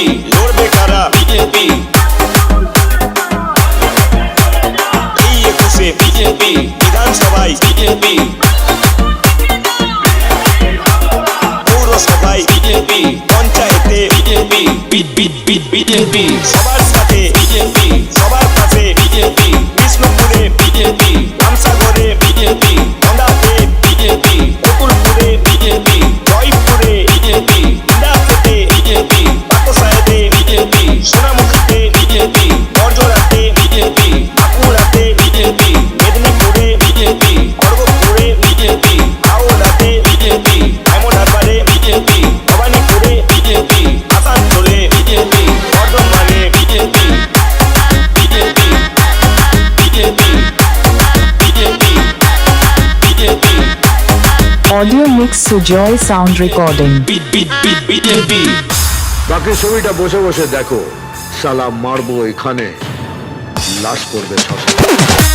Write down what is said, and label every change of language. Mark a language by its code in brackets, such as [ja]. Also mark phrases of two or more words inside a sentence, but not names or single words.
[bn] লড়বে কারা? বিজেপি। এই 21-এ বিজেপি। বিধানসভায় বিজেপি। পৌরসভায় বিজেপি। পঞ্চায়েতে বিজেপি। বিজেপি। সবার সাথে বিজেপি। সবার পাশে বিজেপি। কৃষ্ণপুরে বিজেপি। রামসাগরে বিজেপি। গন্ডাতে বিজেপি। অতুলপুরে বিজেপি। জয়পুরে বিজেপি। ইন্দাসতে বিজেপি। পাতসাহেবে বিজেপি। সোনামুখীতে বিজেপি। বরজোড়াতে বিজেপি। বাঁকুড়াতে বিজেপি। মেদিনীপুরে বিজেপি। খড়গপুরে বিজেপি। হাওড়াতে বিজেপি। ডায়মন্ডহারবারে বিজেপি। ভবানীপুরে বিজেপি। আসানসোলে বিজেপি। বর্ধমানে বিজেপি। বিজেপি বিজেপি বিজেপি বিজেপি। [en] Audio mix Sujoy sound recording. [bn] বিজেপি। বাকি ছবিটা বসে বসে দেখো, সালা মারবো এখানে, লাশ করবে শ্মশানে।